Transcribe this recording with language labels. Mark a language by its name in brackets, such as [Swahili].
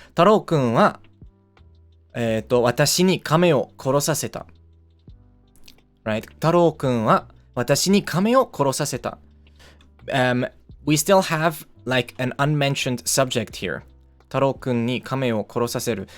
[Japanese] 太郎くんは、私に亀を殺させた。 [English] Right? [Japanese] 太郎くんは私に亀を殺させた。 [English] We still have like an unmentioned subject here. [Japanese] 太郎くんに亀を殺させる。